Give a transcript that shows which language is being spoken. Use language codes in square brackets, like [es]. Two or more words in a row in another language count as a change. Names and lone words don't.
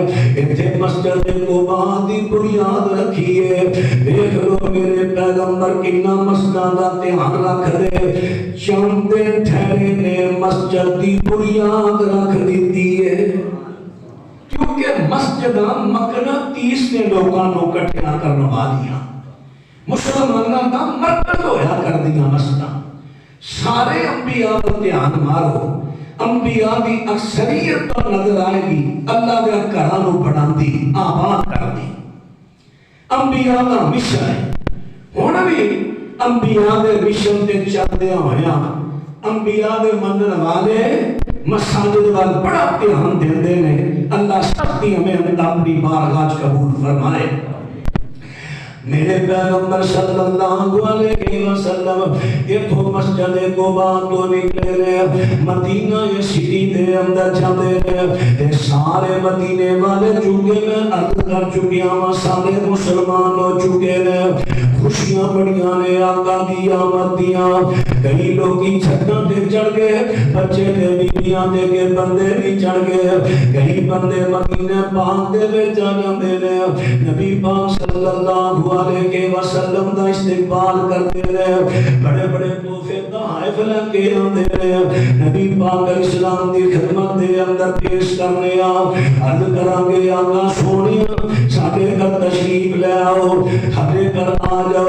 [pa] ایتھے مسجد قباء دی بنیاد رکھی ہے. دیکھ لو میرے پیغمبر کتنا مسجداں دا دھیان رکھ دے. چند دن ٹھہرے نے مسجد دی بنیاد رکھ دیتی ہے. کیونکہ مسجداں مقناطیس نے لوگاں نو اکٹھا کرن والیاں، مسلماناں دا مرکز ہویا کر دیاں مسجداں. سارے انبیاء دا دھیان مارو، انبیاء دی اکثریت تو نظر آئے گی اللہ دے گھراں نو بڑھاندی آباد کردی. انبیاء دا مشن ہے. ہن بھی انبیاء دے مشن تے چلدے ہویا انبیاء دے منن والے مساجد وال بڑا دھیان دیندے نے. اللہ سب دی ہمیں اپنی بارگاہ قبول فرمائے. میرے پیغمبر صلی اللہ علیہ وسلم ایتھوں مسجد قباء تو نکلے نے، مدینہ سٹی دے اندر جاندے نے. تے سارے مدینے والے چونکہ میں عرض کر چکیا ہاں سارے مسلمان ہو چکے نے. خوشیاں بڑیاں نے آقا دی آمد دیاں. کئی لوگی چھتاں تے چڑھ گئے، بچے تے بیبیاں تے کے بندے بھی چڑھ گئے. کئی بندے مدینہ پاک دے وچ آ جاندے نے. نبی پاک صلی اللہ علیہ وسلم دا استقبال کرتے رہے، بڑے بڑے تحفے تحائف لے کے آندے رہے. نبی پاک علیہ السلام دی خدمت دے اندر پیش کرنے عرض کران گے آقا سونیا ساڈے گھر تشریف لے آؤ، ساڈے گھر آ جاؤ.